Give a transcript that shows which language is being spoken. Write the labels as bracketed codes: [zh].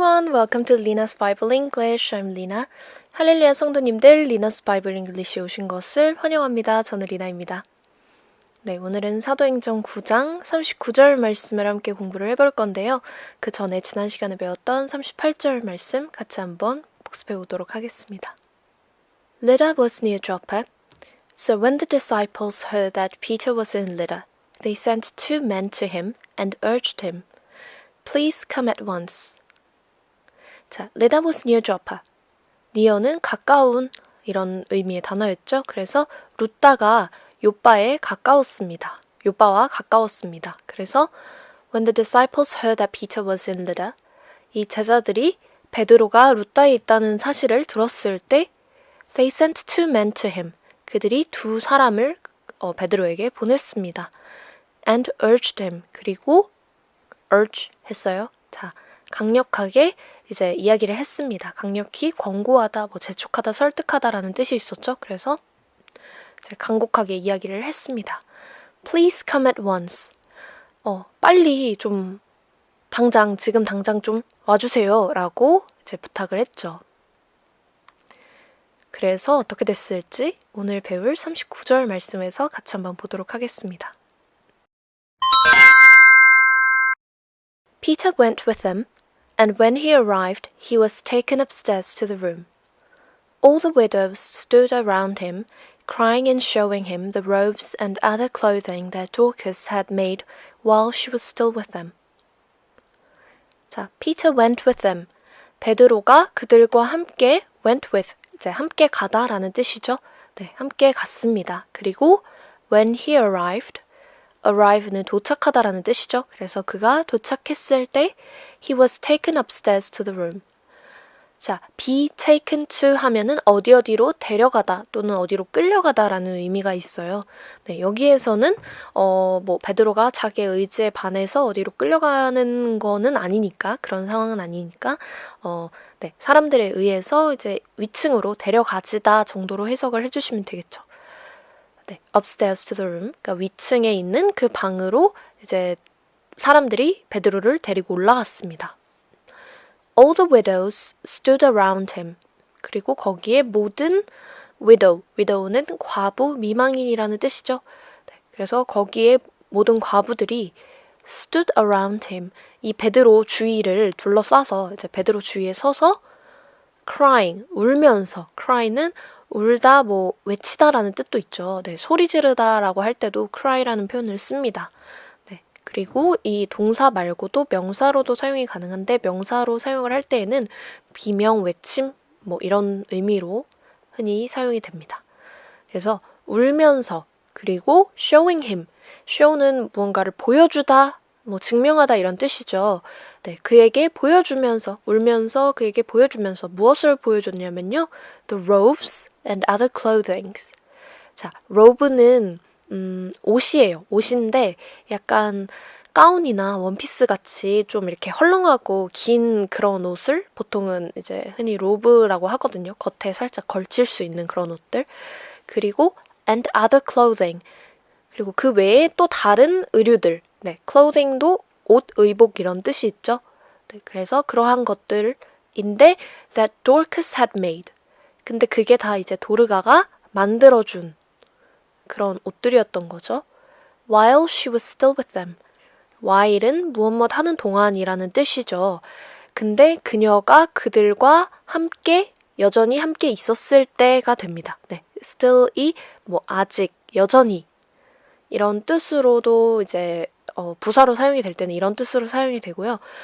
[en] welcome to Lina's Bible English. I'm Lina. [ko] 할렐루야 성도님들, Lina's Bible English에 오신 것을 환영합니다. 저는 리나입니다. 네, 오늘은 사도행전 9장 39절 말씀을 함께 공부를 해볼 건데요. 그 전에 지난 시간에 배웠던 38절 말씀 같이 한번 복습해 보도록 하겠습니다. [en] Lydda was near Joppa. So when the disciples heard that Peter was in Lydda, they sent 2 men to him and urged him, Please come at once. 자, Lydda was near Joppa. [ko] near는 가까운 이런 의미의 단어였죠. 그래서 루다가 요빠에 가까웠습니다. 요빠와 가까웠습니다. [en] 그래서 when the disciples heard that Peter was in Lydda, [ko] 이 제자들이 베드로가 루다에 있다는 사실을 들었을 때 [en] they sent 2 men to him. [ko] 그들이 2 사람을 베드로에게 보냈습니다. [en] and urged him. [ko] 그리고 urge 했어요. 자, 강력하게 이제 이야기를 했습니다. 강력히 권고하다, 재촉하다, 설득하다라는 뜻이 있었죠. 그래서 이제 간곡하게 이야기를 했습니다. [en] Please come at once. [ko] 빨리 좀 지금 당장 좀 와주세요. 라고 이제 부탁을 했죠. 그래서 어떻게 됐을지 오늘 배울 39절 말씀에서 같이 한번 보도록 하겠습니다. [en] Peter went with them, and when he arrived, he was taken upstairs to the room. All the widows stood around him, crying and showing him the robes and other clothing that Dorcas had made while she was still with them. 자, Peter went with them. [ko] 베드로가 그들과 함께 went with, 이제 함께 가다라는 뜻이죠. 네, 함께 갔습니다. 그리고 when he arrive는 도착하다라는 뜻이죠. 그래서 그가 도착했을 때 [en] he was taken upstairs to the room. [ko] 자, be taken to 하면은 어디로 데려가다 또는 어디로 끌려가다라는 의미가 있어요. 네, 여기에서는 베드로가 자기의 의지에 반해서 어디로 끌려가는 거는 아니니까, 그런 상황은 아니니까 네, 사람들에 의해서 이제 위층으로 데려가지다 정도로 해석을 해주시면 되겠죠. 네, [en] upstairs to the room, [ko] 그러니까 위층에 있는 그 방으로 이제 사람들이 베드로를 데리고 올라갔습니다. [en] All the widows stood around him. [ko] 그리고 거기에 모든 widow는 과부, 미망인이라는 뜻이죠. 네, 그래서 거기에 모든 과부들이 [en] stood around him. [ko] 이 베드로 주위를 둘러싸서 이제 베드로 주위에 서서 crying, 울면서, cry는 울다, 외치다라는 뜻도 있죠. 네, 소리 지르다라고 할 때도 cry라는 표현을 씁니다. 네, 그리고 이 동사 말고도 명사로도 사용이 가능한데 명사로 사용을 할 때에는 비명, 외침, 이런 의미로 흔히 사용이 됩니다. 그래서 울면서, 그리고 [en] showing him. [ko] show는 무언가를 보여주다, 증명하다 이런 뜻이죠. 네, 그에게 보여주면서, 울면서 그에게 보여주면서 무엇을 보여줬냐면요. [en] The robes and other clothings. [ko] 자, robe는 옷이에요. 옷인데 약간 가운이나 원피스 같이 좀 이렇게 헐렁하고 긴 그런 옷을 보통은 이제 흔히 로브라고 하거든요. 겉에 살짝 걸칠 수 있는 그런 옷들. 그리고 [en] and other clothing. [ko] 그리고 그 외에 또 다른 의류들. 네, clothing도 옷, 의복 이런 뜻이 있죠. 네, 그래서 그러한 것들인데 [en] that Dorcas had made. [ko] 근데 그게 다 이제 도르가가 만들어준 그런 옷들이었던 거죠. [en] While she was still with them. [ko] while은 무엇 하는 동안이라는 뜻이죠. 근데 그녀가 그들과 함께, 여전히 함께 있었을 때가 됩니다. 네, still이 아직, 여전히 이런 뜻으로도 이제 부사로 사용이 될 때는 이런 뜻으로 사용이 되고요.